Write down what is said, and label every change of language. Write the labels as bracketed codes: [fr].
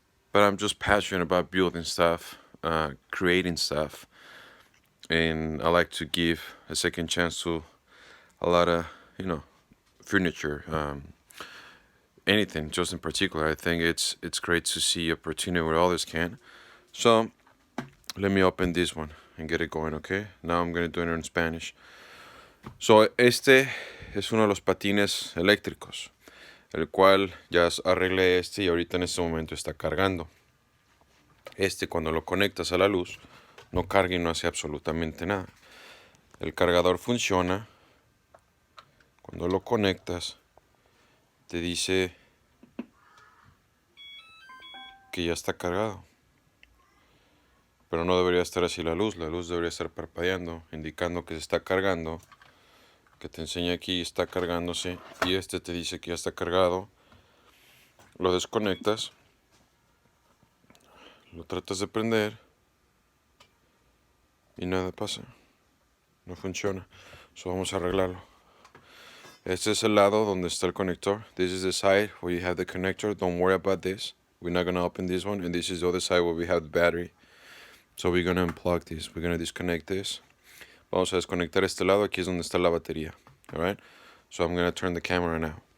[en] But I'm just passionate about building stuff, creating stuff, and I like to give a second chance to a lot of, furniture, anything, just in particular. I think it's great to see opportunity where others can. So let me open this one and get it going, okay? Now I'm gonna do it in Spanish. [es] So este es uno de los patines eléctricos, el cual ya arreglé y ahorita en este momento está cargando. Cuando lo conectas a la luz, no carga y no hace absolutamente nada. El cargador funciona. Cuando lo conectas, te dice que ya está cargado. Pero no debería estar así la luz debería estar parpadeando, indicando que se está cargando, que te enseña aquí está cargándose, y te dice que ya está cargado. Lo desconectas, lo tratas de prender y nada pasa, no funciona. So vamos a arreglarlo. Este es el lado donde está el conector. [en] This is the side where you have the connector. Don't worry about this. We're not going to open this one. And this is the other side where we have the battery. So we're going to unplug this. We're going to disconnect this. [es] Vamos a desconectar este lado. Aquí es donde está la batería. [en] Alright? So I'm going to turn the camera now.